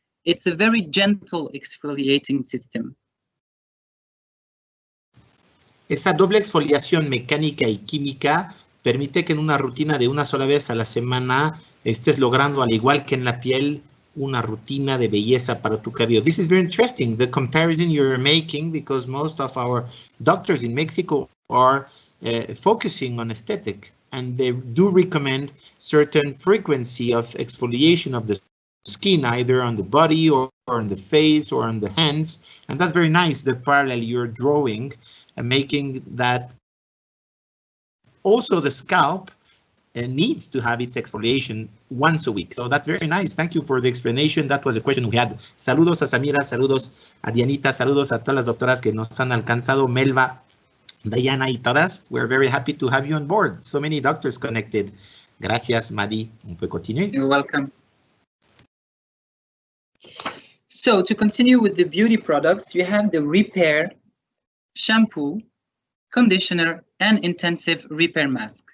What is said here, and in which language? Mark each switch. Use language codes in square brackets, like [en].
[en] It's a very gentle exfoliating system. [es] Esa doble exfoliación mecánica y química permite que en una rutina de una sola vez a la semana estés logrando, al igual que en la piel, una rutina de belleza para tu cabello. [en] This is very interesting, the comparison you're making, because most of our doctors in Mexico are focusing on aesthetic, and they do recommend certain frequency of exfoliation of the skin, either on the body or on the face or on the hands. And that's very nice, the parallel you're drawing, and making that also the scalp needs to have its exfoliation once a week. So that's very nice. Thank you for the explanation. That was a question we had. [es] Saludos a Samira, saludos a Dianita, saludos a todas las doctoras que nos han alcanzado, Melba, Diana y todas. [en] We're very happy to have you on board. So many doctors connected. [es] Gracias, [fr] Mahdi. On peut continuer. [en] You're welcome. So to continue with the beauty products, you have the repair shampoo, conditioner, and intensive repair mask.